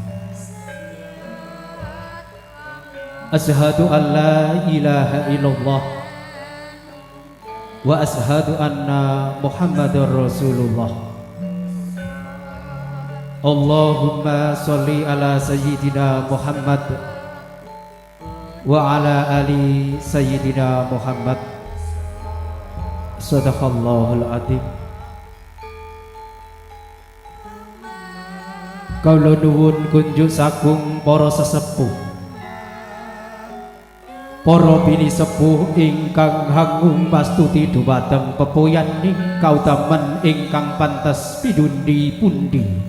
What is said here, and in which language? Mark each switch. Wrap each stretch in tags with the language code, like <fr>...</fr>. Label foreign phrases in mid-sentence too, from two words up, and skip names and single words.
<ar>أشهد أن لا إله إلا الله وأشهد أن محمدا رسول الله. اللهم صل على سيدنا محمد وعلى آل سيدنا محمد. صدق الله العظيم.</ar> <jv>Kawula nuwun kunjuk sagung para sesepuh, para bini sepuh ingkang hangung pastuti dhumateng pepoyaning kautaman ingkang pantes pidundi-pundi.</jv>